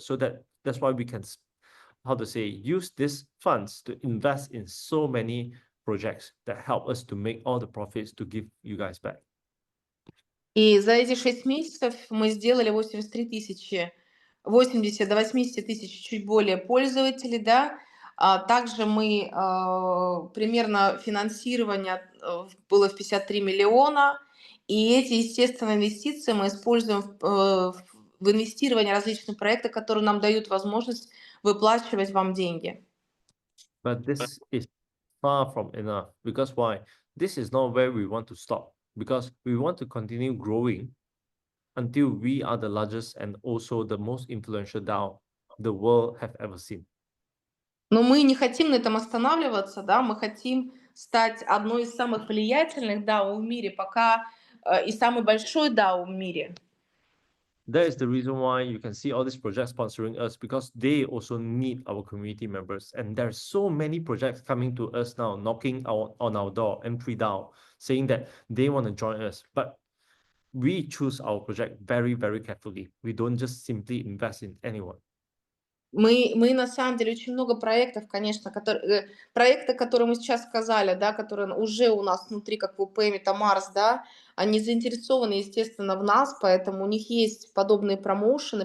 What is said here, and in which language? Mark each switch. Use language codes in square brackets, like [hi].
[en] So that's why we can, how to say, use these funds to invest in so many projects that help us to make all the profits to give you guys back. [ru] И за эти 6 месяцев мы сделали 80 до 80 тысяч чуть более пользователей, да. Также мы примерно финансирование было в 53 миллиона. И эти, естественно, инвестиции мы используем в инвестирование различных проектов, которые нам дают возможность выплачивать вам деньги. [en] But this is far from enough. Because why? This is not where we want to stop. Because we want to continue growing until we are the largest and also the most influential DAO the world have ever seen. [ru] Но мы не хотим на этом останавливаться, да, мы хотим стать одной из самых влиятельных DAO в мире, пока и самый большой DAO в мире. [en] That is the reason why you can see all these projects sponsoring us, because they also need our community members. And there are so many projects coming to us now, knocking on our door, M3DAO, saying that they want to join us. But we choose our project very, very carefully. We don't just simply invest in anyone. [ru] Мы на самом деле очень много проектов, конечно, проекты, которые мы сейчас сказали, да, которые уже у нас внутри, как WP, MetaMars, да, они заинтересованы, естественно, в нас, поэтому у них есть подобные промоушены.